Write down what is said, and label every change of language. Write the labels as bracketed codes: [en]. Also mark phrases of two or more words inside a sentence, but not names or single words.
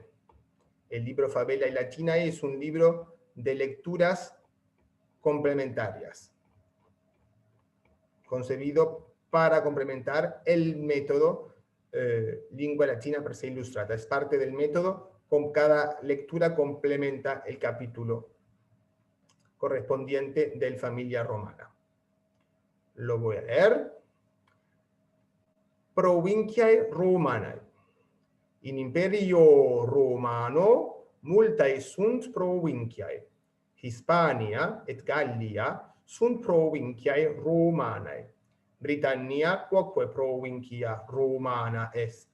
[es] El libro Fabellae Latinae es un libro de lecturas complementarias, concebido para complementar el método Lingua Latina per se Illustrata. Es parte del método, con cada lectura complementa el capítulo correspondiente del Familia Romana. Lo voy a leer. [la] Provinciae Romanae. In Imperio Romano multae sunt provinciae. Hispania et Gallia sunt provinciae Romanae. Britannia quoque provincia Romana est.